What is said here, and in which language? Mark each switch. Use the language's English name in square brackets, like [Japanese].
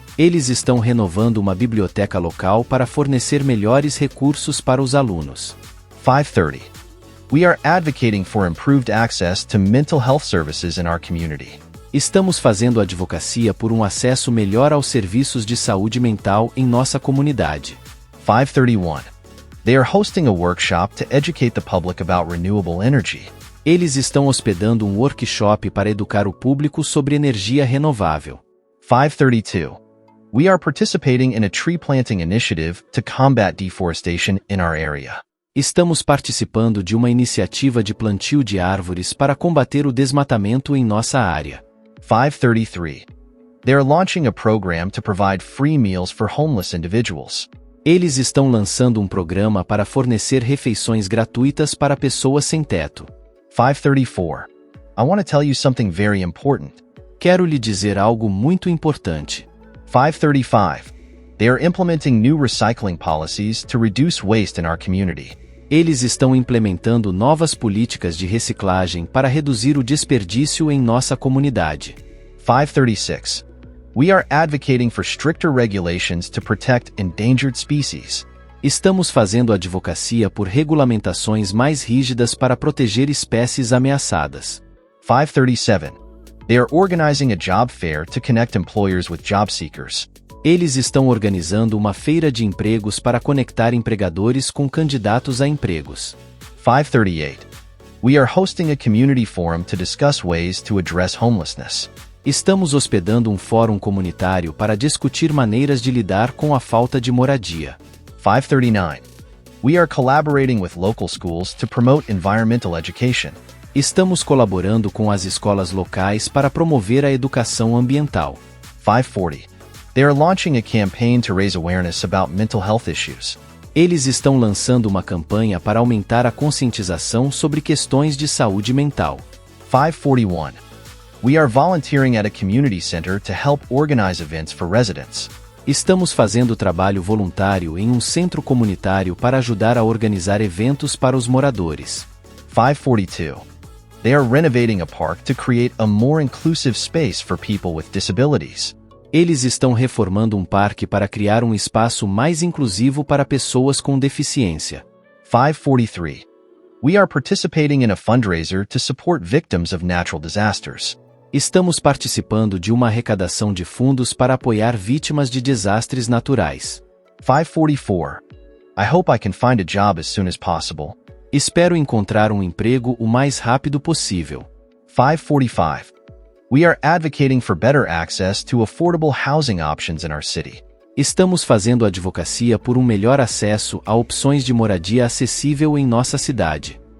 [Portuguese] Eles estão renovando uma biblioteca local para fornecer melhores recursos para os alunos. [English] 530. We are advocating for improved access to mental health services in our community. [Portuguese] Estamos fazendo advocacia por um acesso melhor aos serviços de saúde mental em nossa comunidade. [English] 531. They are hosting a workshop to educate the public about renewable energy. [Portuguese] Eles estão hospedando um workshop para educar o público sobre energia renovável. [English] 532. We are participating in a tree planting initiative to combat deforestation in our area. [Portuguese] Estamos participando de uma iniciativa de plantio de árvores para combater o desmatamento em nossa área. [English] 533. They are launching a program to provide free meals for homeless individuals. [Portuguese] Eles estão lançando um programa para fornecer refeições gratuitas para pessoas sem teto. [English] 534. I want to tell you something very important. [Portuguese] Quero lhe dizer algo muito importante. [English] 535. They are implementing new recycling policies to reduce waste in our community. [Portuguese] Eles estão implementando novas políticas de reciclagem para reduzir o desperdício em nossa comunidade. [English] 536. We are advocating for stricter regulations to protect endangered species. [Portuguese] Estamos fazendo advocacia por regulamentações mais rígidas para proteger espécies ameaçadas. [English] 537. They are organizing a job fair to connect employers with job seekers. [Portuguese] Eles estão organizando uma feira de empregos para conectar empregadores com candidatos a empregos. [English] 538. We are hosting a community forum to discuss ways to address homelessness. [Portuguese] Estamos hospedando um fórum comunitário para discutir maneiras de lidar com a falta de moradia. [English] 539. We are collaborating with local schools to promote environmental education. [Portuguese] Estamos colaborando com as escolas locais para promover a educação ambiental. [English] 540. They are launching a campaign to raise awareness about mental health issues. [Portuguese] Eles estão lançando uma campanha para aumentar a conscientização sobre questões de saúde mental. [English] 541. We are volunteering at a community center to help organize events for residents. [Portuguese] Estamos fazendo trabalho voluntário em um centro comunitário para ajudar a organizar eventos para os moradores. [English] 542. They are renovating a park to create a more inclusive space for people with disabilities. [Portuguese] Eles estão reformando um parque para criar um espaço mais inclusivo para pessoas com deficiência. [English] 543. We are participating in a fundraiser to support victims of natural disasters. [Portuguese] Estamos participando de uma arrecadação de fundos para apoiar vítimas de desastres naturais. [English] 544. I hope I can find a job as soon as possible. [Portuguese] Espero encontrar um emprego o mais rápido possível. [English] 545. We are advocating for better access to affordable housing options in our city. [Portuguese] Estamos fazendo advocacia por um melhor acesso a opções de moradia acessível em nossa cidade.